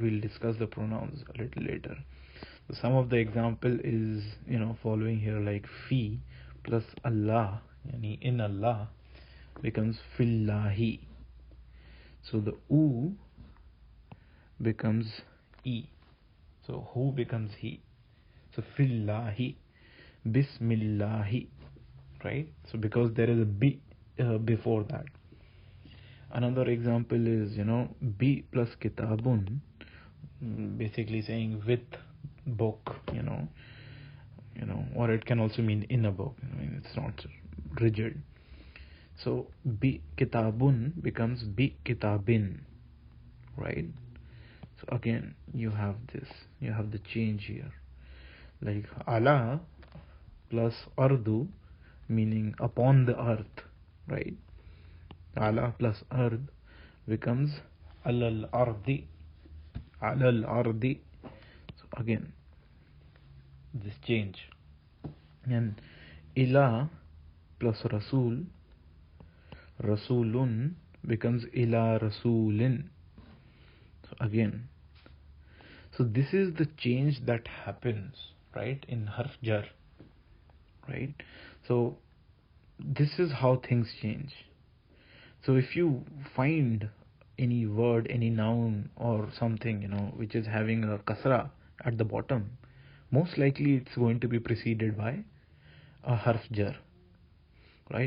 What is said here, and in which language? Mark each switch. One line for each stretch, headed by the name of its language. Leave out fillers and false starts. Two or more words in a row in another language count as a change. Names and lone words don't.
English: We'll discuss the pronouns a little later. So some of the example is following here, like fi plus Allah, yani in Allah, becomes fillahi. So the u becomes e. So who becomes he. So
Arabic: في الله بسم الله,
English: right? So because there is a bi before that. Another example is bi plus kitabun, basically saying with book, or it can also mean in a book. I mean, it's not rigid. So
Arabic: بكتابٌ
English: becomes
Arabic: بكتابٍ,
English: right? So again you have the change here, like ala plus ardu, meaning upon the earth, right? Ala plus ard becomes
Arabic: على الأرضِ على الأرضِ.
English: So again this change. And ila plus
Arabic: رسول رسولٌ
English: becomes
Arabic: إلى رسولٍ.
English: So again, so this is the change that happens, right, in
Arabic: حرف جر,
English: right? So this is how things change. So if you find any word, any noun or something, which is having a kasra at the bottom, most likely it's going to be preceded by a
Arabic: حرف جر,
English: right?